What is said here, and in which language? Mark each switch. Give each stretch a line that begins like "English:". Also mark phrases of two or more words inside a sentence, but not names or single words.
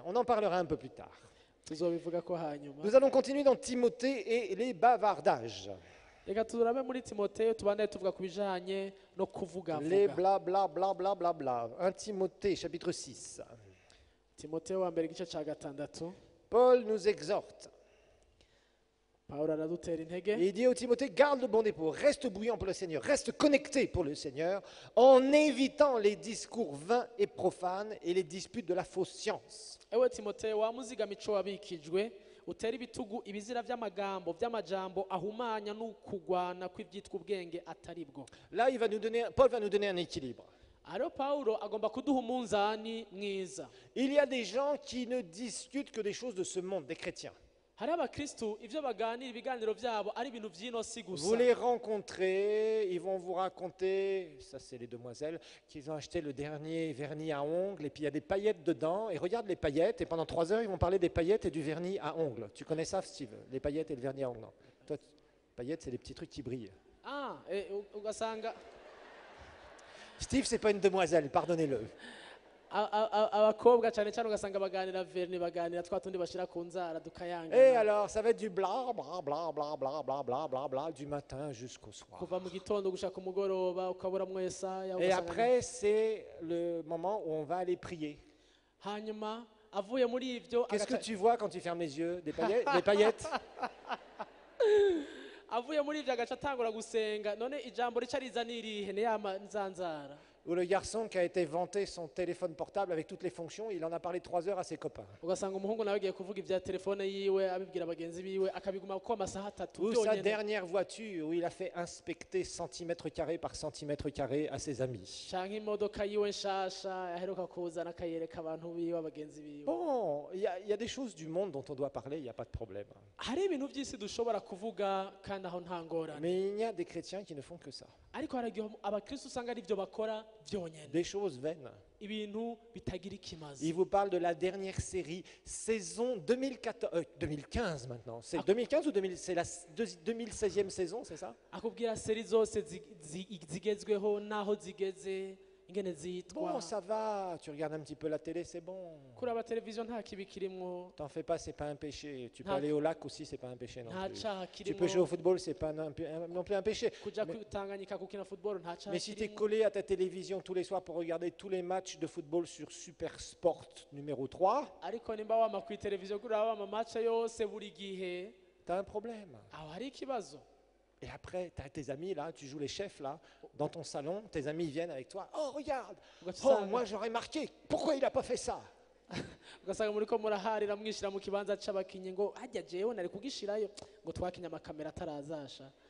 French: On en parlera un peu plus tard. Nous allons continuer dans Timothée et les bavardages. Les bla bla bla bla bla bla. 1 Timothée chapitre 6. Paul nous exhorte
Rundi: pawulo aradutera intege
French: Et il dit au Timothée, garde le bon dépôt, reste bouillant pour le Seigneur, reste connecté pour le Seigneur, en évitant les discours vains et profanes et les disputes de la fausse science.
Rundi: ewe timoteyo wamuzigama ico wabikijwe utera ibitugu ibizira vy'amagambo vy'amajambo ahumanya n'ukugwana kw'ivyitwa ubwenge atari bwo.
French: Là, Paul va nous donner un équilibre.
Rundi: Ariyo pawulo agomba kuduha umunzani mwiza.
French: Il y a des gens qui ne discutent que des choses de ce monde, des chrétiens.
Rundi: Hari abakristu ivyo baganira ibiganiro vyabo ari ibintu vy'ino si gusa.
French: Vous les rencontrez, ils vont vous raconter, ça c'est les demoiselles, qu'ils ont acheté le dernier vernis à ongles et puis il y a des paillettes dedans, et regarde les paillettes, et pendant 3 heures ils vont parler des paillettes et du vernis à ongles. Tu connais ça, Steve, les paillettes et le vernis à ongles? Toi, paillettes c'est les petits trucs qui brillent.
Rundi: Ah, ugasanga
French: Steve c'est pas une demoiselle, pardonnez-le.
Rundi: abakobwa cyane cyane ugasanga baganira verni baganira twa tundi bashira ku nzara dukayanga.
French: Et alors ça va être du bla bla bla bla bla bla bla bla bla du matin jusqu'au soir.
Rundi: Kuva mu gitondo gushaka umugoroba ukabura mwesa
French: Et après c'est le moment où on va aller prier.
Rundi: Hanyuma avuye muri ivyo
French: Qu'est-ce que tu vois quand tu fermes les yeux? Des paillettes, des paillettes?
Rundi: avuye muri ivyo agaca atangura gusenga none ijambo rica riza nirihe ne yama nzanzara.
French: Ou le garçon qui a été vanté son téléphone portable avec toutes les fonctions, il en a parlé 3 heures à ses copains.
Rundi: Ugasanga umuhungu nawe agiye kuvuga ivya telefone yiwe abibwira bagenzi biwe akabiguma ko amasaha 3
French: Ou sa dernière voiture où il a fait inspecter centimètre carré par centimètre carré à ses amis.
Rundi: canke imodoka yiwe nshasha aheruka kuzana akayereka abantu biwe abagenzi biwe.
French: Bon, il y a des choses du monde dont on doit parler, il n'y a pas de problème.
Rundi: Hari ibintu vy'isi dushobora kuvuga kandi aho nta ngorane.
French: Mais il y a des chrétiens qui ne font que ça.
Rundi: Ariko haragiye abakristo usanga ari ivyo bakora vyonyene
French: Des choses vaines.
Rundi: ibintu bitagira ikimazi.
French: Il vous parle de la dernière série, saison 2015 maintenant. C'est 2015 ou 2000, c'est la 2016e saison, c'est ça?
Rundi: Akubwira seri zose zigezweho naho zigeze ingene zitwa.
French: Bon, ça va, tu regardes un petit peu la télé, c'est bon.
Rundi: Kuraba televiziyo nta kibi kirimwo
French: T'en fais pas, c'est pas un péché. Tu peux Ah. aller au lac aussi, c'est pas un péché non
Rundi: nta
French: plus.
Rundi: caha
French: Tu peux jouer
Rundi: kirimwo
French: au football, c'est pas non plus un péché.
Rundi: kuja kwitanganyika gukina football nta caha
French: Mais si tu es
Rundi: kirimwo.
French: collé à ta télévision tous les soirs pour regarder tous les matchs de football sur Super Sport numéro 3,
Rundi: Ariko nimba wama kuri televiziyo kuraba ama match yose buri gihe
French: tu as un problème.
Rundi: aho hari ikibazo.
French: Et après, tu as tes amis là, tu joues les chefs là, dans ton salon, tes amis viennent avec toi. Oh, regarde, oh, moi j'aurais marqué, pourquoi il n'a pas fait ça?
Rundi: Ugasanga muriko muraharira mwishira mu kibanza c'abakinyi ngo hajya jewe nari kugishirayo ngo twakinya amakamera atarazasha.